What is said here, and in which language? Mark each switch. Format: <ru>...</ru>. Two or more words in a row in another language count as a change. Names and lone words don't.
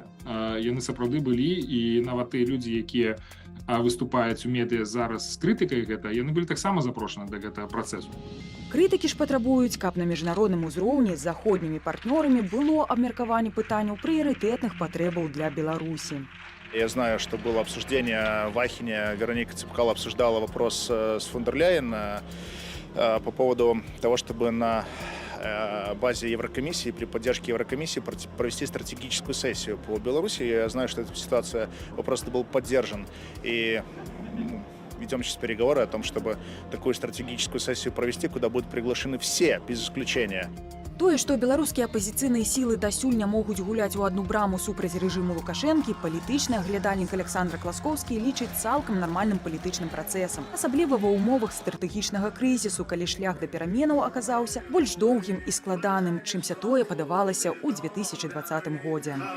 <be>Яны сапраўды былі, і нават тыя людзі, якія выступаюць у медыа зараз з крытыкай гэта, яны былі таксама запрошаны да гэтага працэсу. Крытыкі ж патрабуюць, каб на міжнародным узроўні з заходнімі партнёрамі было абмеркаванне пытанняў прыярытэтных патрэбаў для Беларусі.</be> <ru>Я знаю, что было обсуждение в Ахене, Вероника Цепкало обсуждала вопрос с фон дер Ляйен по поводу того, чтобы на базе Еврокомиссии, при поддержке Еврокомиссии провести стратегическую сессию по Беларуси. Я знаю, что эта ситуация, вопрос был поддержан. И ведем сейчас переговоры о том, чтобы такую стратегическую сессию провести, куда будут приглашены все, без исключения.</ru> <be>Тое, што беларускія апазіцыйныя сілы дасюль не могуць гуляць у адну браму супраць рэжыму Лукашэнкі, палітычны аглядальнік Александр Класкоўскі лічыць цалкам нармальным палітычным працэсам, асабліва ва ўмовах стратэгічнага крызісу, калі шлях да пераменаў аказаўся больш доўгім і складаным, чымся тое падавалася ў 2020 годзе.</be>